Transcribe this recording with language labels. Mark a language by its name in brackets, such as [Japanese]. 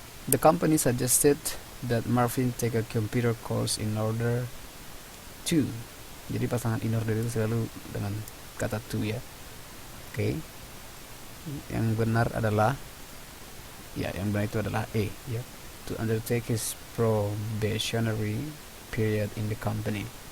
[English] The company suggested that Marvin take a computer course in order to. [Indonesian] Jadi pasangan in order itu selalu dengan kata to ya. Oke. Yang benar adalah yang benar itu adalah A ya. [English] To undertake his probationary period in the company.